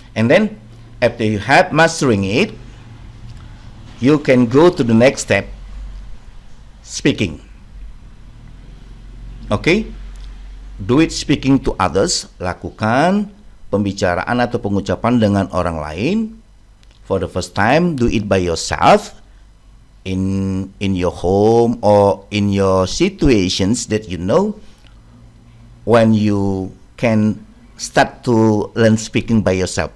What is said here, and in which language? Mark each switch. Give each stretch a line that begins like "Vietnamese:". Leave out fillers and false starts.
English: And then after you have mastering it, you can go to the next step, speaking. Okay? Do it speaking to others.
Indonesian: Lakukan pembicaraan atau pengucapan dengan orang lain.
English: For the first time, do it by yourself in your home or in your situations that you know, when you can start to learn speaking by yourself.